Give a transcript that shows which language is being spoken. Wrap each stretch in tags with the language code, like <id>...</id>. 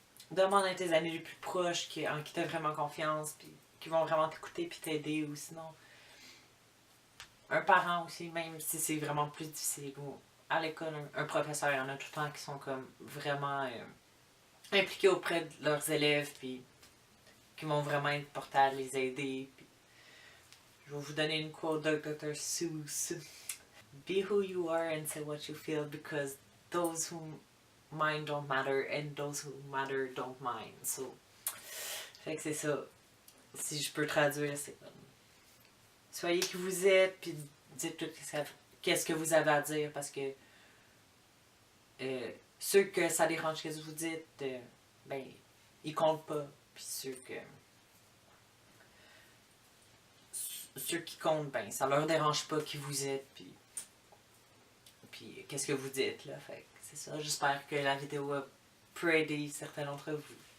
<fr>Demande à tes amis les plus proches en qui t'as vraiment confiance, puis qui vont vraiment t'écouter puis t'aider, ou sinon un parent aussi, même si c'est vraiment plus difficile, ou à l'école, un professeur, il y en a tout le temps qui sont comme vraiment impliqués auprès de leurs élèves, puis qui vont vraiment être portés à les aider. Puis, je vais vous donner une quote de Dr. Seuss.</fr> <en>Be who you are and say what you feel because those who mind don't matter and those who matter don't mind.</en> <fr>So, fait que c'est ça. Si je peux traduire, c'est comme soyez qui vous êtes, puis dites tout qu'est-ce que vous avez à dire, parce que ceux que ça dérange que vous dites, ben, ils comptent pas. Puis ceux qui comptent, ben, ça leur dérange pas qui vous êtes, puis qu'est-ce que vous dites, là. Fait que c'est ça. J'espère que la vidéo peut aider certains d'entre vous.</fr>